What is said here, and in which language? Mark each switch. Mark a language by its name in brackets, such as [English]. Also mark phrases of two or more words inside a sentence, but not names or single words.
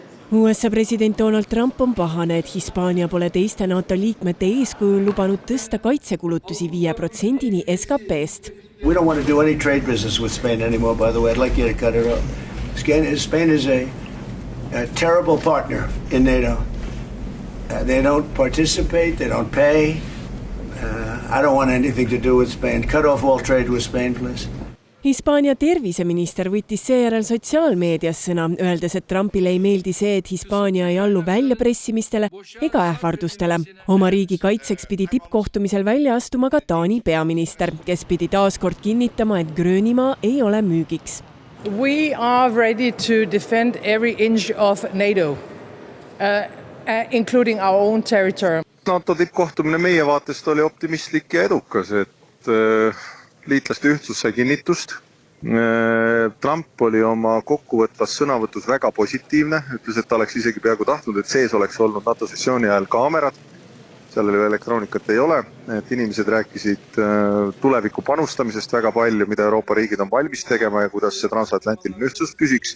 [Estonian] USA president Donald Trump on pahane, et Hispaania pole teiste NATO liikmete eeskujul lubanud tõsta kaitsekulutusi 5%-ni SKP-st. [English] We don't want to do any trade business with Spain anymore, by the way. I'd like you to cut it off. Spain is a terrible partner in NATO. They don't participate, they don't pay. I don't want anything to do with Spain. Cut off all trade with Spain, please. [Estonian] Hispaania terviseminister võttis seejärel sotsiaalmeedias sõna, öeldes, et Trumpile ei meeldi see, et Hispaania ei allu väljapressimistele ega ähvardustele. Oma riigi kaitseks pidi tippkohtumisel välja astuma ka Taani peaminister, kes pidi taaskord kinnitama, et Gröönimaa ei ole müügiks. [English] We are ready to defend every inch of NATO, including our own territory. [Estonian] NATO tippkohtumine meie vaatest oli optimistlik ja edukas, et liitlaste ühtsus sai kinnitust. Trump oli oma kokkuvõtvas sõnavõtus väga positiivne, ütles, et ta oleks isegi peaaegu tahtnud, et sees oleks olnud NATO sessiooni ajal kaamerad, seal oli elektroonikat ei ole, et inimesed rääkisid tuleviku panustamisest väga palju, mida Euroopa riigid on valmis tegema ja kuidas see transatlantiline ühtsus püsiks.